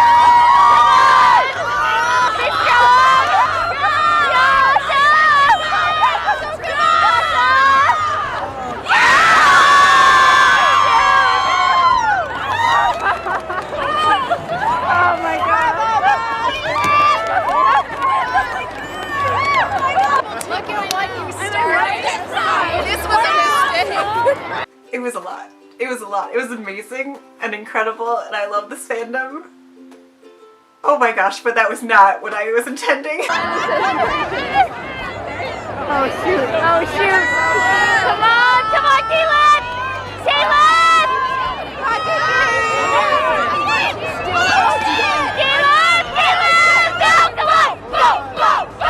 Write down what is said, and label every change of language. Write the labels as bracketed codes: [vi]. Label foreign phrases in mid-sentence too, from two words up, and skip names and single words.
[en] It was a lot. It was amazing and incredible, and I love this fandom. Oh my gosh, but that was not what I was intending. Oh shoot! Oh shoot! Come on! Come on, Keelan! Keelan! Keelan! Keelan! Go! Come on! Go! Go! Go!